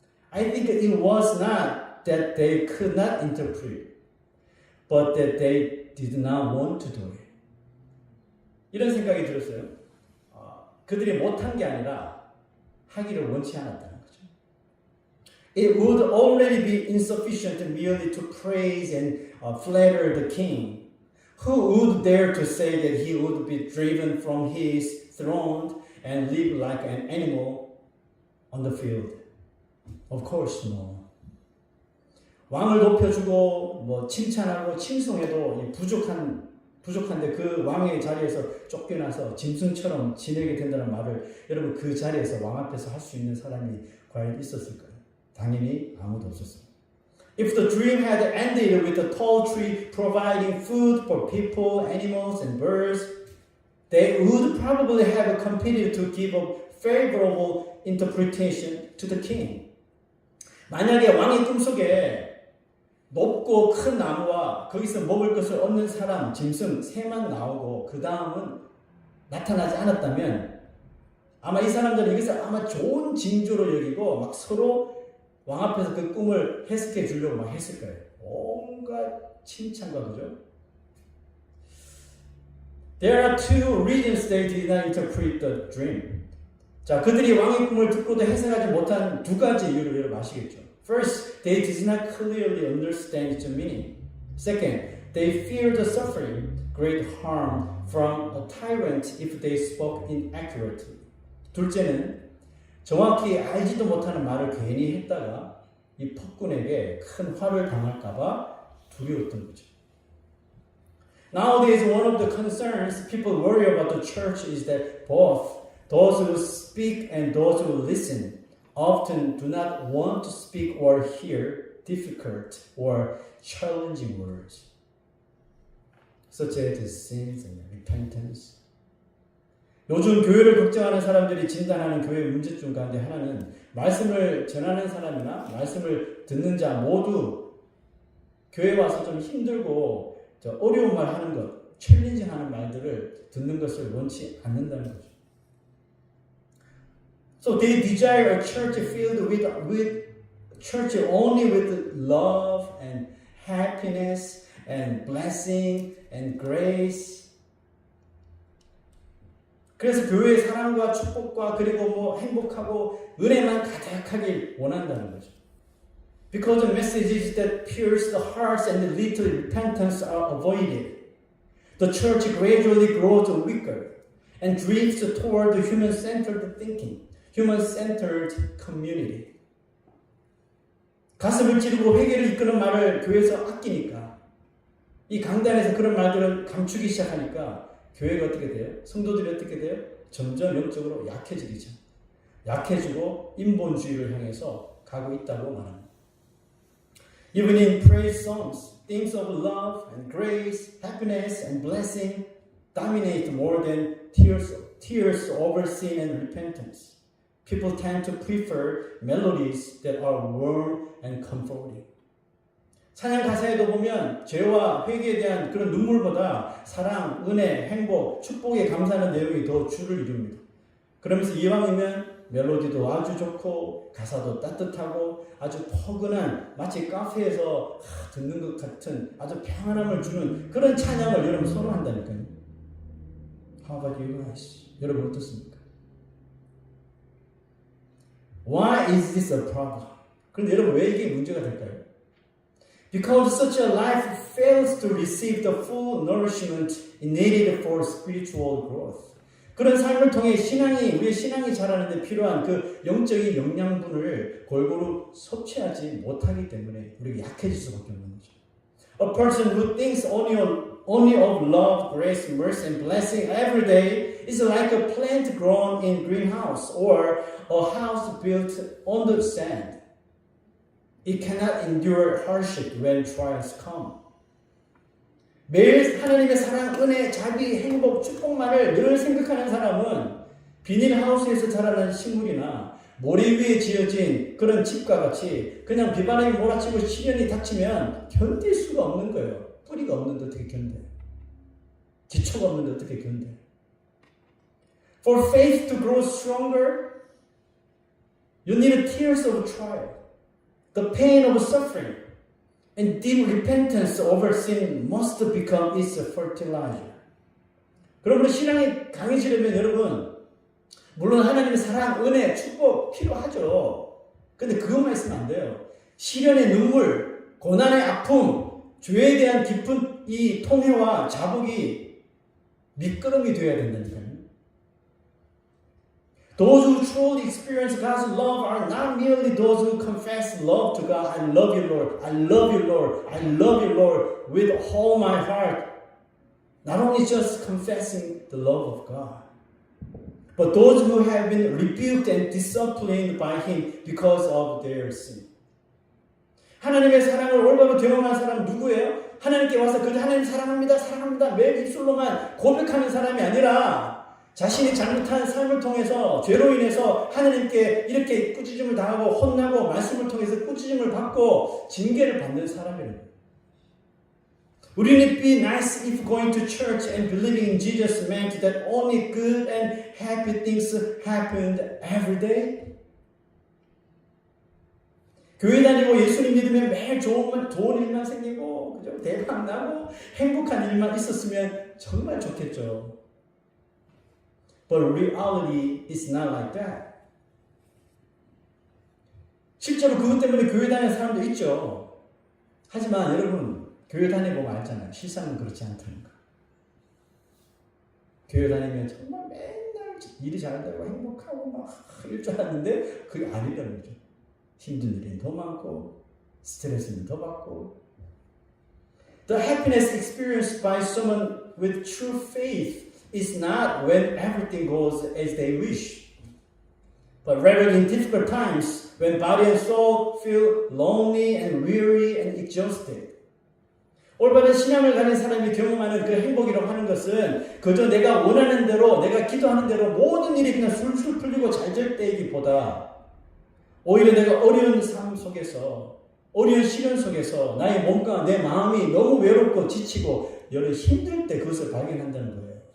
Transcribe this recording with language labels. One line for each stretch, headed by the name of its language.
English: I think it was not that they could not interpret, but that they did not want to do it.
Korean: 이런 생각이 들었어요. 그들이 못한 게 아니라 하기를 원치 않았다는 거죠.
English: It would already be insufficient merely to praise and flatter the king. Who would dare to say that he would be driven from his throne and live like an animal on the field? Of course, no.
Korean: 왕을 높여주고 칭찬하고 칭송해도 부족한데 그 왕의 자리에서 쫓겨나서 짐승처럼 지내게 된다는 말을 여러분 그 자리에서 왕 앞에서 할 수 있는 사람이 과연 있었을까요? 당연히 아무도 없었습니다.
English: If the dream had ended with the tall tree providing food for people, animals, and birds, they would probably have competed to give a favorable interpretation to the king.
Korean: 만약에 왕의 꿈속에 높고 큰 나무와 거기서 먹을 것을 얻는 사람, 짐승, 새만 나오고 그 다음은 나타나지 않았다면 아마 이 사람들은 여기서 아마 좋은 징조로 여기고 막 서로 왕 앞에서 그 꿈을 해석해 주려고 막 했을 거예요. 온갖 칭찬과 그죠?
English: There are two reasons they did not interpret the dream.
Korean: 자, 그들이 왕의 꿈을 듣고도 해석하지 못한 두 가지 이유를 여러분 아시겠죠?
English: First, they did not clearly understand its meaning. Second, they feared the suffering, great harm from a tyrant if they spoke inaccurately.
Korean: 둘째는 정확히 알지도 못하는 말을 괜히 했다가 이 폭군에게 큰 화를 당할까봐 두려웠던 거죠.
English: Nowadays, one of the concerns people worry about the church is that both those who speak and those who listen often do not want to speak or hear difficult or challenging words, such as sins and repentance.
Korean: 요즘 교회를 걱정하는 사람들이 진단하는 교회 문제점 가운데 하나는 말씀을 전하는 사람이나 말씀을 듣는 자 모두 교회 와서 좀 힘들고 어려운 말 하는 것, 챌린징 하는 말들을 듣는 것을 원치 않는다는 거죠.
English: So they desire a church filled with church only with love and happiness and blessing and grace.
Korean: 그래서 교회의 사랑과 축복과 그리고 행복하고 은혜만 가득하길 원한다는 거죠.
English: Because the messages that pierce the hearts and lead to repentance are avoided, the church gradually grows weaker and drifts toward human-centered thinking, human-centered community.
Korean: 가슴을 찌르고 회개를 이끄는 말을 교회에서 아끼니까 이 강단에서 그런 말들을 감추기 시작하니까 교회가 어떻게 돼요? 성도들이 어떻게 돼요? 점점 영적으로 약해지고 인본주의를 향해서 가고 있다고 말합니다.
English: Even in praise songs, themes of love and grace, happiness and blessing dominate more than tears over sin and repentance. People tend to prefer melodies that are warm and comforting.
Korean: 찬양 가사에도 보면 죄와 회개에 대한 그런 눈물보다 사랑, 은혜, 행복, 축복에 감사하는 내용이 더 주를 이룹니다. 그러면서 이왕이면 멜로디도 아주 좋고 가사도 따뜻하고 아주 포근한 마치 카페에서 듣는 것 같은 아주 평안함을 주는 그런 찬양을 여러분 선호한다니까요.
English: How about you guys?
Korean: 여러분 어떻습니까?
English: Why is this a problem?
Korean: 그런데 여러분 왜 이게 문제가 될까요?
English: Because such a life fails to receive the full nourishment needed for spiritual growth.
Korean: 그런 삶을 통해 우리의 신앙이 자라는데 필요한 그 영적인 영양분을 골고루 섭취하지 못하기 때문에 우리가 약해질 수밖에 없는 거죠.
English: A person who thinks only of love, grace, mercy, and blessing every day is like a plant grown in greenhouse or a house built on the sand. It cannot endure hardship when trials come.
Korean: 매일 하나님의 사랑, 은혜, 자비, 행복, 축복만을 늘 생각하는 사람은 비닐하우스에서 자라는 식물이나 모래 위에 지어진 그런 집과 같이 그냥 비바람이 몰아치고 시련이 닥치면 견딜 수가 없는 거예요. 뿌리가 없는데 어떻게 견뎌요? 기초가 없는데 어떻게 견뎌요?
English: For faith to grow stronger, you need tears of trial, the pain of suffering. And deep repentance over sin must become its fertilizer.
Korean: 그러므로 신앙이 강해지려면 여러분, 물론 하나님의 사랑, 은혜, 축복 필요하죠. 근데 그것만 있으면 안 돼요. 시련의 눈물, 고난의 아픔, 죄에 대한 깊은 이 통회와 자복이 밑거름이 되어야 된다니까요.
English: Those who truly experience God's love are not merely those who confess love to God. I love you, Lord. I love you, Lord. I love you, Lord, with all my heart. Not only just confessing the love of God, but those who have been rebuked and disciplined by Him because of their sin.
Korean: 하나님의 사랑을 올바로 경험한 사람 누구예요? 하나님께 와서 그저 하나님 사랑합니다, 사랑합니다 매일 입술로만 고백하는 사람이 아니라 자신이 잘못한 삶을 통해서 죄로 인해서 하나님께 이렇게 꾸짖음을 당하고 혼나고 말씀을 통해서 꾸짖음을 받고 징계를 받는 사람이에요.
English: Wouldn't it be nice if going to church and believing in Jesus meant that only good and happy things happened every day?
Korean: 교회 다니고 예수님 믿으면 매일 좋은 일만 생기고 그죠? 대박 나고 행복한 일만 있었으면 정말 좋겠죠.
English: But reality is not like that.
Korean: 실제로 그것 때문에 교회 다니는 사람도 있죠. 하지만 여러분 교회 다니보면 알잖아요. 실상은 그렇지 않다는 거. 교회 다니면 정말 맨날 일이 잘 되고 행복하고 막 이럴 줄 알았는데 그게 아니라는 거죠. 힘든 일이 더 많고 스트레스는 더 받고.
English: The happiness experienced by someone with true faith is not when everything goes as they wish, but rather in difficult times when body and soul feel lonely and weary and exhausted.
Korean: 올바른 신앙을 가진 사람이 경험하는 그 행복이라고 하는 것은 그저 내가 원하는 대로 내가 기도하는 대로 모든 일이 그냥 술술 풀리고 잘 될 때이기보다 오히려 내가 어려운 삶 속에서 어려운 시련 속에서 나의 몸과 내 마음이 너무 외롭고 지치고 여러 힘들 때 그것을 발견한다는 거예요.